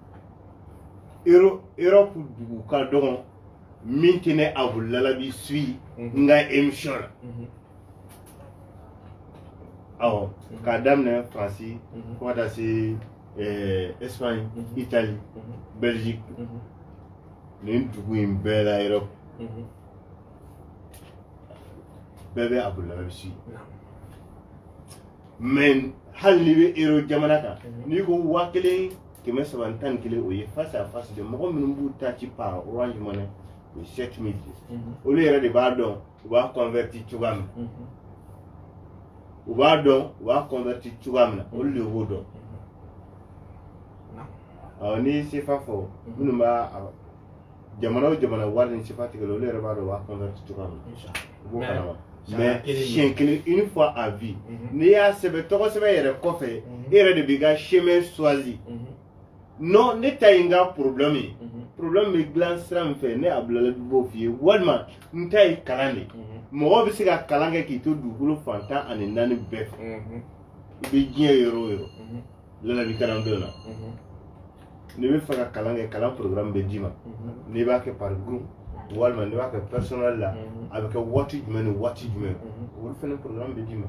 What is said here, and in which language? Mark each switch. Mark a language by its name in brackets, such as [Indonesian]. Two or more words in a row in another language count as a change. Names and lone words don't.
[Bambara] Europe dugu ka dɔgɔn min tɛ ne Abou Lalabi suit n ka émission la awɔ k'a daminɛ Faransi fo ka taa se Espagne, Italie, Belgique, nin dugu in bɛɛ la Europe bɛɛ bɛ Abudulayi si mais hali n'i bɛ euro jamana kan n'i ko 1311 o ye [French] face à face de [Bambara] mɔgɔ minnu b'u ta ci par Orange Money o ye 7000 olu yɛrɛ de b'a dɔn u b'a converti cogoya min u b'a dɔn u b'a converti cogoya min na olu de b'o dɔn n'i ye CFA fɔ minnu b'a jamana o jamana wari ni CFA tigɛ olu yɛrɛ b'a dɔn u b'a converti cogoya min na u b'o kalama mais siɲɛ kelen [French] une fois à [Bambara] vie n'i y'a sɛbɛn tɔgɔ sɛbɛn yɛrɛ kɔfɛ e yɛrɛ de b'i ka [French] chemin choisi [Bambara] non ne ta ye n ka problème ye problème bɛ dilan sira min fɛ ne Abudulayi b'o f'i ye walima n ta ye kalan de mɔgɔ bɛ se ka kalan kɛ k'i to dugukolo fantan ani naani bɛɛ fɛ i bɛ diɲɛ yɔrɔ o yɔrɔ lalabi kalandenw na n'i bɛ fɛ ka kalan kɛ kalan programme bɛ d'i ma n'i b'a kɛ [French] par groupe [Bambara] walima n'i b'a kɛ personnel la a bɛ kɛ waati jumɛn ni waati jumɛn olu fana programme bɛ d'i ma